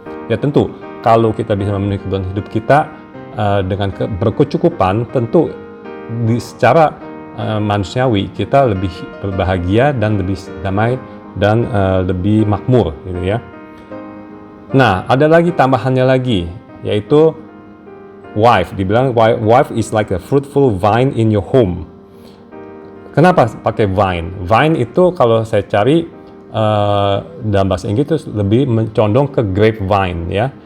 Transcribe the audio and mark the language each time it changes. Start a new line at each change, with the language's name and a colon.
Indonesian: Ya tentu, kalau kita bisa memenuhi kebutuhan hidup kita dengan berkecukupan, tentu secara manusiawi kita lebih berbahagia dan lebih damai dan lebih makmur, gitu, ya. Nah, ada lagi tambahannya lagi, yaitu wife. Dibilang
English: wife is like a fruitful vine in your home.
Indonesian: Kenapa pakai vine? Vine itu kalau saya cari dalam bahasa Inggris itu lebih mencondong ke grapevine, ya.